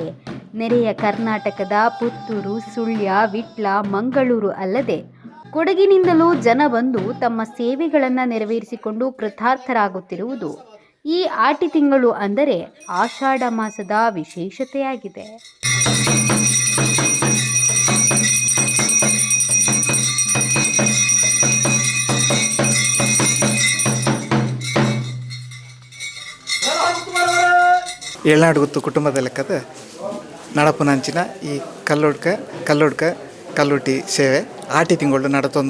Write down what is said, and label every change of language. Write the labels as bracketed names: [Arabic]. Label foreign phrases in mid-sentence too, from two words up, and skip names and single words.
[Kannada] ನೆರೆಯ ಕರ್ನಾಟಕದ ಪುತ್ತೂರು, ಸುಳ್ಯ, ವಿಟ್ಲ, ಮಂಗಳೂರು ಅಲ್ಲದೆ ಕೊಡಗಿನಿಂದಲೂ ಜನ ಬಂದು ತಮ್ಮ ಸೇವೆಗಳನ್ನು ನೆರವೇರಿಸಿಕೊಂಡು ಕೃತಾರ್ಥರಾಗುತ್ತಿರುವುದು ಈ ಆಟಿ ತಿಂಗಳು ಅಂದರೆ ಆಷಾಢ ಮಾಸದ ವಿಶೇಷತೆಯಾಗಿದೆ. [Tulu] ಏಳ್ನಾಡು ಗುತ್ತು ಕುಟುಂಬದ ಲೆಕ್ಕದ ನಡಪುನಂಚಿನ ಈ ಕಲ್ಲುರ್ಟಿ ಸೇವೆ ಆಟಿ ತಿಂಗಳು ನಡತೊಂದು